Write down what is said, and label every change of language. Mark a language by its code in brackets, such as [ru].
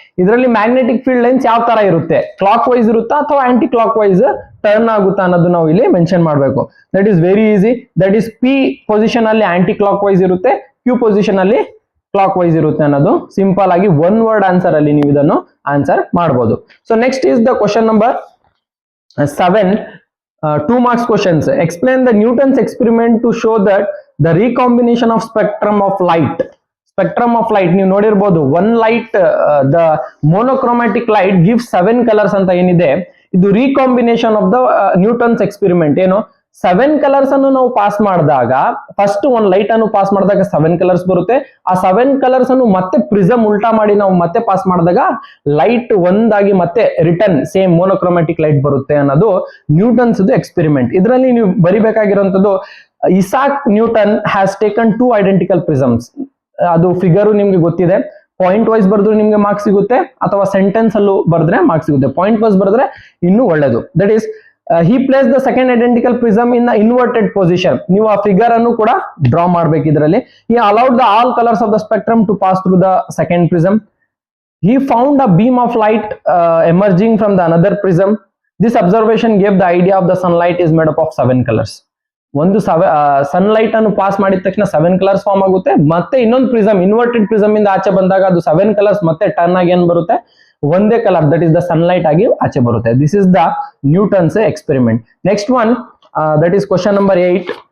[kn] ಇದರಲ್ಲಿ magnetic field lines ಯಾವ ತರ ಇರುತ್ತೆ? ಕ್ಲಾಕ್ ವೈಸ್ ಇರುತ್ತಾ ಅಥವಾ ಆಂಟಿ ಕ್ಲಾಕ್ ವೈಸ್ ಟರ್ನ್ ಆಗುತ್ತಾ ಅನ್ನೋದು ನಾವು ಇಲ್ಲಿ ಮೆನ್ಷನ್ ಮಾಡಬೇಕು. [en] That is very easy. [kn] That is P position ಅಲ್ಲಿ ಆಂಟಿ ಕ್ಲಾಕ್ ವೈಸ್ ಇರುತ್ತೆ, ಕ್ಯೂ ಪೊಸಿಷನ್ ಅಲ್ಲಿ ಕ್ಲಾಕ್ ವೈಸ್ ಇರುತ್ತೆ ಅನ್ನೋದು ಸಿಂಪಲ್ ಆಗಿ 1 word ಆನ್ಸರ್ ಅಲ್ಲಿ ನೀವು ಇದನ್ನು ಆನ್ಸರ್ ಮಾಡಬಹುದು. [en] So next is the question number 7, 2 marks questions. Explain the Newton's experiment to show that the recombination of spectrum of light. Spectrum of light [kn] ನೀವು ನೋಡಿರ್ಬೋದು, [en] one light, the monochromatic light gives 7 colors [kn] ಅಂತ ಏನಿದೆ, ಇದು [en] recombination of the Newton's experiment. ಏನು? [kn] 7 colours ಅನ್ನು ನಾವು pass ಮಾಡಿದಾಗ first ಒಂದ್ ಲೈಟ್ ಅನ್ನು ಪಾಸ್ ಮಾಡಿದಾಗ 7 ಕಲರ್ಸ್ ಬರುತ್ತೆ. ಆ 7 ಕಲರ್ಸ್ ಅನ್ನು ಮತ್ತೆ ಪ್ರಿಸಮ್ ಉಲ್ಟಾ ಮಾಡಿ ನಾವು ಮತ್ತೆ ಪಾಸ್ ಮಾಡಿದಾಗ ಲೈಟ್ ಒಂದಾಗಿ ಮತ್ತೆ ರಿಟರ್ನ್ ಸೇಮ್ ಮೋನೋಕ್ರೋಮ್ಯಾಟಿಕ್ ಲೈಟ್ ಬರುತ್ತೆ ಅನ್ನೋದು ನ್ಯೂಟನ್ಸ್ ಎಕ್ಸ್ಪೆರಿಮೆಂಟ್. ಇದರಲ್ಲಿ ನೀವು ಬರಿಬೇಕಾಗಿರುವಂತದ್ದು [en] Isaac Newton has taken 2 identical prisms. [kn] ಅದು ಫಿಗರ್ ನಿಮ್ಗೆ ಗೊತ್ತಿದೆ. ಪಾಯಿಂಟ್ ವೈಸ್ ಬರೆದ್ರೆ ನಿಮ್ಗೆ ಮಾರ್ಕ್ಸ್ ಸಿಗುತ್ತೆ, ಅಥವಾ ಸೆಂಟೆನ್ಸ್ ಅಲ್ಲೂ ಬರೆದ್ರೆ ಮಾರ್ಕ್ಸ್ ಸಿಗುತ್ತೆ. ಪಾಯಿಂಟ್ ವೈಸ್ ಬರೆದ್ರೆ ಇನ್ನೂ ಒಳ್ಳೇದು. [en] That is he placed the second identical prism in the inverted position. [kn] ನೀವು ಆ ಫಿಗರ್ ಅನ್ನು ಕೂಡ ಡ್ರಾ ಮಾಡಬೇಕು ಇದರಲ್ಲಿ. [en] He allowed the all colors of the spectrum to pass through the second prism. He found a beam of light emerging from the another prism. This observation gave the idea of the sunlight is made up of 7 colors. [kn] ಒಂದು sunlight ಅನ್ನು pass ಮಾಡಿದ ತಕ್ಷಣ 7 colours form ಆಗುತ್ತೆ. ಮತ್ತೆ ಇನ್ನೊಂದು prism inverted prism ಇಂದ ಆಚೆ ಬಂದಾಗ ಅದು 7 ಕಲರ್ಸ್ ಮತ್ತೆ ಟರ್ನ್ ಆಗಿ ಏನ್ ಬರುತ್ತೆ, ಒಂದೇ colour, [en] that is the sunlight [kn] ಆಗಿ ಆಚೆ ಬರುತ್ತೆ. [en] This is the Newton's experiment. Next one that is question number 8.